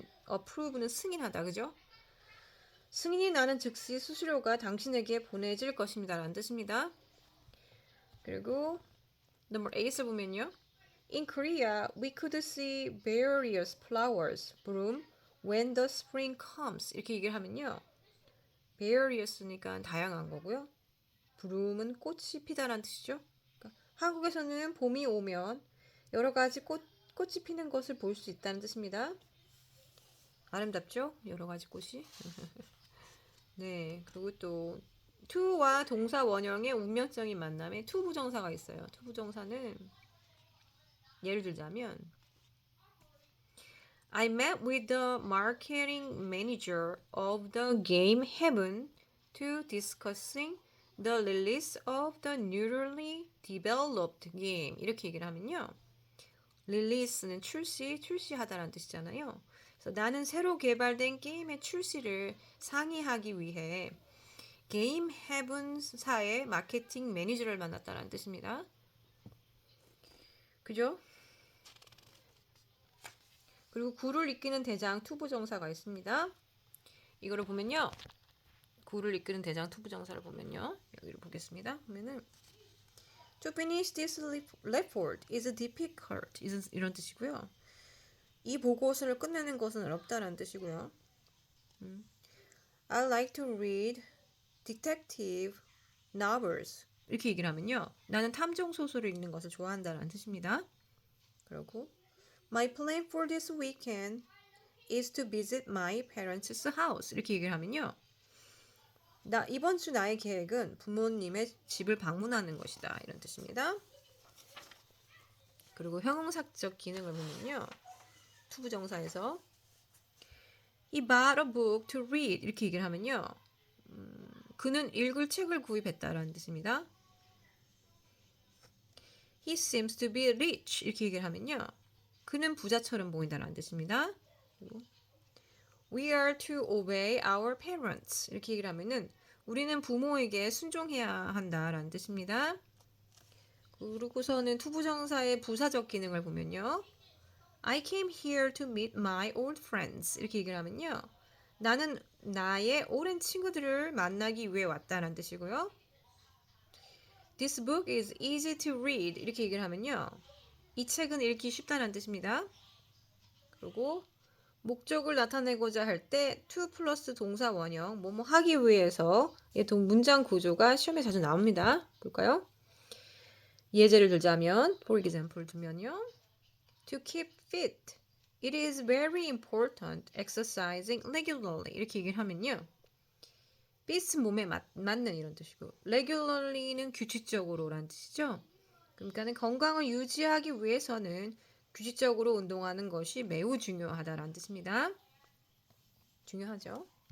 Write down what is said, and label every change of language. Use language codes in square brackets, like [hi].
[ko] approve는 승인하다, 그죠? 승인이 나는 즉시 수수료가 당신에게 보내질 것입니다 라는 뜻입니다. 그리고 넘버 8을 보면요. [en] In Korea, we could see various flowers bloom when the spring comes. [ko] 이렇게 얘기를 하면요. various니까 다양한 거고요. bloom은 꽃이 피다라는 뜻이죠. 그러니까 한국에서는 봄이 오면 여러 가지 꽃이 피는 것을 볼 수 있다는 뜻입니다. 아름답죠? 여러 가지 꽃이. 네, 그리고 또 to와 동사 원형의 운명적인 만남에 to 부정사가 있어요. [en] to [ko] 부정사는 예를 들자면 [en] I met with the marketing manager of the game Heaven to discussing the release of the newly developed game. [ko] 이렇게 얘기를 하면요. release는 출시하다라는 뜻이잖아요. 그래서 나는 새로 개발된 게임의 출시를 상의하기 위해 게임 헤븐사의 마케팅 매니저를 만났다는 뜻입니다. 그죠? 그리고 구를 이끄는 대장 투부정사가 있습니다. 이거를 보면요. 구를 이끄는 대장 투부정사를 보면요. 여기를 보겠습니다. 보면은 [en] To finish this report is difficult. [ko] 이런 뜻이고요. 이 보고서를 끝내는 것은 어렵다라는 뜻이고요. [en] I like to read detective novels. [ko] 이렇게 얘기를 하면요. 나는 탐정 소설을 읽는 것을 좋아한다는 뜻입니다. 그리고 [en] My plan for this weekend is to visit my parents' house. [ko] 이렇게 얘기를 하면요. 이번 주 나의 계획은 부모님의 집을 방문하는 것이다. 이런 뜻입니다. 그리고 형용사적 기능을 보면요. 투부정사에서 [en] He bought a book to read. [ko] 이렇게 얘기를 하면요. 그는 읽을 책을 구입했다라는 뜻입니다. [en] He seems to be rich. [ko] 이렇게 얘기를 하면요. 그는 부자처럼 보인다라는 뜻입니다. 그리고 [en] We are to obey our parents. [ko] 이렇게 얘기를 하면은 우리는 부모에게 순종해야 한다라는 뜻입니다. 그리고서는 투부정사의 부사적 기능을 보면요. [en] I came here to meet my old friends. [ko] 이렇게 얘기를 하면요. 나는 나의 오랜 친구들을 만나기 위해 왔다는 뜻이고요. [en] This book is easy to read. [ko] 이렇게 얘기를 하면요. 이 책은 읽기 쉽다는 뜻입니다. 그리고 목적을 나타내고자 할 때 to 플러스 동사 원형 뭐뭐 하기 위해서 문장 구조가 시험에 자주 나옵니다. 볼까요? 예제를 들자면 [en] for example [ko] 두면요. [en] To keep fit. It is very important exercising regularly. [ko] 이렇게 얘기를 하면요. fit은 몸에 맞는 이런 뜻이고 regularly는 규칙적으로라는 뜻이죠. 그러니까는 건강을 유지하기 위해서는 규칙적으로 운동하는 것이 매우 중요하다라는 뜻입니다. 중요하죠.